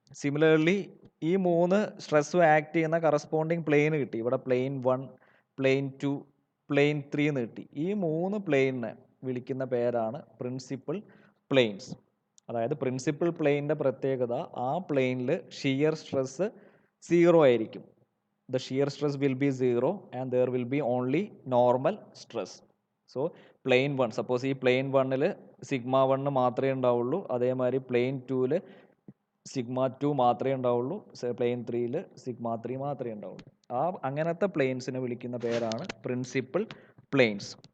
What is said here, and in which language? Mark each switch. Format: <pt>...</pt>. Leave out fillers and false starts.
<ml>Similarly ഈ 3 സ്ട്രെസ്സും act ചെയ്യുന്ന കറസ്പോണ്ടിങ് പ്ലെയിൻ കിട്ടി. ഇവിടെ പ്ലെയിൻ 1 പ്ലെയിൻ 2 പ്ലെയിൻ 3 എന്ന് കിട്ടി. ഈ 3 പ്ലെയിനിനെ വിളിക്കുന്ന പേരാണ് പ്രിൻസിപ്പൽ പ്ലെയിൻസ്. അതായത് പ്രിൻസിപ്പൽ പ്ലെയിനിൻ്റെ പ്രത്യേകത ആ പ്ലെയിനിൽ ഷിയർ സ്ട്രെസ് 0 ആയിരിക്കും.</ml> <en>The shear stress will be 0 and there will be only normal stress. So plane 1, suppose</en> <ml>ഈ plane 1ൽ സിഗ്മ 1 മാത്രമേ ഉണ്ടാവുള്ളൂ, അതേമാതിരി പ്ലെയിൻ 2ൽ സിഗ്മ 2 മാത്രമേ ഉണ്ടാവുള്ളൂ, പ്ലെയിൻ 3ൽ സിഗ്മ 3 മാത്രമേ ഉണ്ടാവുള്ളൂ. അങ്ങനത്തെ പ്ലെയിൻസിനെ വിളിക്കുന്ന പേരാണ് പ്രിൻസിപ്പൽ പ്ലെയിൻസ്.</ml>